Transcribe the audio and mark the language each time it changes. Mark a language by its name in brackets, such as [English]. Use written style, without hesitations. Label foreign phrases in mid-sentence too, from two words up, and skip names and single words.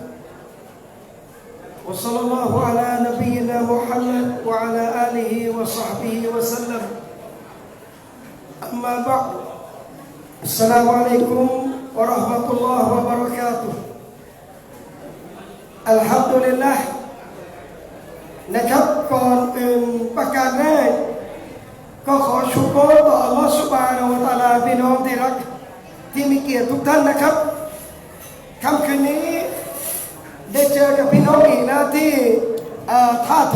[Arabic] وصلى الله على نبينا محمد وعلى آله وصحبه وسلم أما بعد السلام عليكم ورحمة الله وبركاته الحمد لله [Thai] นะครับก่อนอื่นประการแรกก็ขอชุกรต่ออัลลอฮฺ [Arabic] سبحانه وتعالى [Thai] พี่น้องที่ รักที่มีเกียรติทุกท่านนะครับค่ำคืนนี้ได้เจอกับพี่น้องอีกนะที่ท่าท